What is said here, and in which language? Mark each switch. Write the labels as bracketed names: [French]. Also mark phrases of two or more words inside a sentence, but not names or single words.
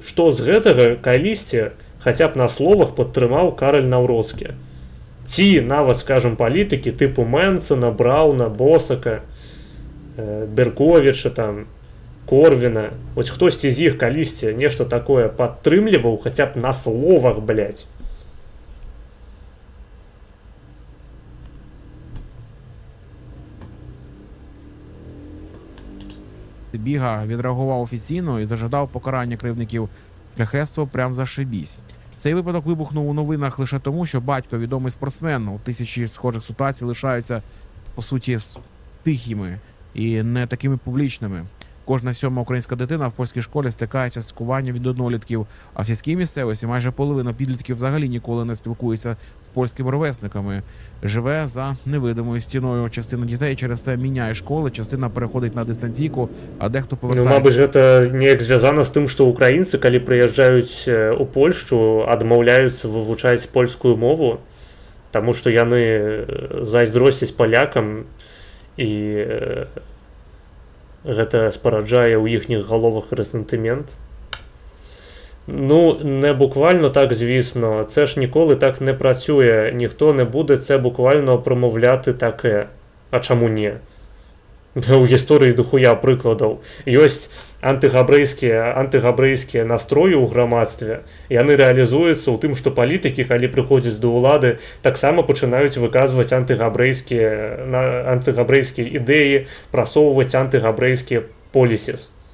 [Belarusian] Што з гэтага калісьці хаця б на словах падтрымаў Караль Наўроцкі? Ці нават, скажам, палітыкі тыпу Мэнсона, Брауна, Босака, Берковіча, там, Корвіна. Вось хтосьці з іх калісьці нешта такое падтрымліваў хаця б на словах, блядь. [Ukrainian] Біга відреагував офіційно і зажадав покарання кривдників шляхетства прям зашибісь. Цей випадок вибухнув у новинах лише тому, що батько, відомий спортсмен, у тисячі схожих ситуацій лишаються, по суті, тихими і не такими публічними. Кожна 7-ма українська дитина в польській школі стикається з цькуванням від однолітків, а в сільській місцевості майже половина підлітків взагалі ніколи не спілкується з польськими ровесниками. Живе за невидимою стіною. Частина дітей через це міняє школи, частина переходить на дистанційку, а дехто Ну, повертається. [Belarusian] мабыць, гэта неяк звязана з тым, што ўкраінцы, калі прыязджаюць у Польшчу, адмаўляюцца вывучаць польскую мову, таму што яны зайздросцяць палякам, і гэта спараджае ў іхніх галовах рэсентымент. [Ukrainian] Ну, не буквально так, звісно, це ж ніколи так не працює, ніхто не буде це буквально промовляти таке. А чому ні? [Belarusian] У гісторыі дохуя прыкладаў. Ёсць антыгабрэйскія настроі ў грамадстве. Яны рэалізуюцца ў тым, што палітыкі, калі прыходзяць да ўлады, таксама пачынаюць выказваць антыгабрэйскія ідэі, прасоўваць антыгабрэйскія полісіс.